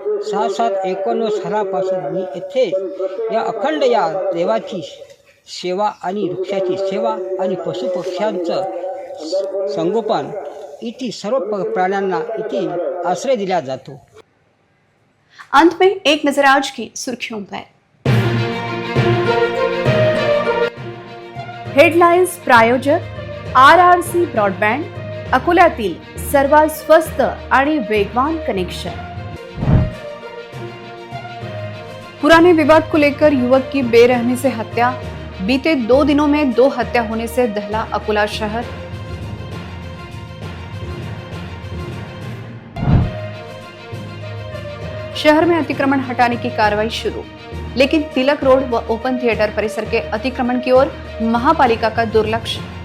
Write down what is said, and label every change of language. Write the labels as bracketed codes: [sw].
[mr] 6791 सालापासून मी इथे या अखंड या देवाची सेवा आणि वृक्षाची सेवा आणि पशुपक्ष्यांचं संगोपन इथे सर्व प्राण्यांना इथे आश्रय दिला जातो। [hi] अंत में एक नजर आज की सुर्खियों पर। [mr] हेडलाइन्स प्रायोजक RRC ब्रॉडबँड, अकोल्यातील सर्वात स्वस्त आणि वेगवान कनेक्शन। [hi] पुराने विवाद को लेकर युवक की बेरहमी से हत्या, बीते 2 दिनों में 2 हत्या होने से दहला अकोला शहर। शहर में अतिक्रमण हटाने की कार्रवाई शुरू, लेकिन तिलक रोड व ओपन थिएटर परिसर के अतिक्रमण की ओर महापालिका का दुर्लक्ष्य।